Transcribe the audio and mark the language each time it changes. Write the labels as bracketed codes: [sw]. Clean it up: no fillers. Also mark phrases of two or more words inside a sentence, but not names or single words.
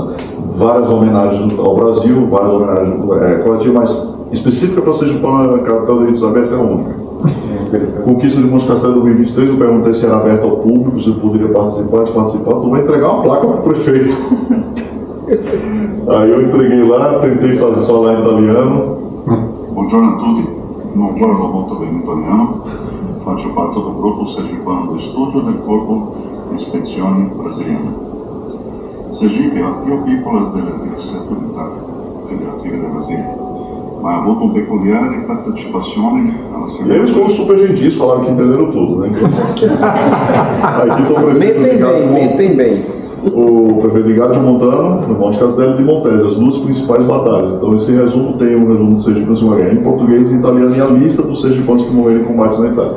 [pt] Várias homenagens ao Brasil, várias homenagens coletivas, mas específica para Sergipano, a capital de Isabel é a única. Conquista de Monte Castelo 2023, eu perguntei se era aberto ao público, se eu poderia participar, tu vai entregar uma placa para o prefeito. Aí eu entreguei lá, tentei falar em italiano. [it] Buongiorno a tutti, non parlo molto bene italiano, faccio parte del gruppo sergipano di studio del corpo di ispezione brasiliano. Sergipe è la più piccola delle 17 unità federative del Brasile, ma ha avuto un peculiare partecipazione alla [pt] E eles foram super gentis, falaram que entenderam tudo, né? Aqui estou o prefeito. Mentem bem. O prefeito Ligadio Montano, no Monte Castelo de Montese, as duas principais batalhas. Então esse resumo tem um resumo de Sergipe na Segunda Guerra em português e em italiano e a lista dos sergipanos que morreram em combates na Itália.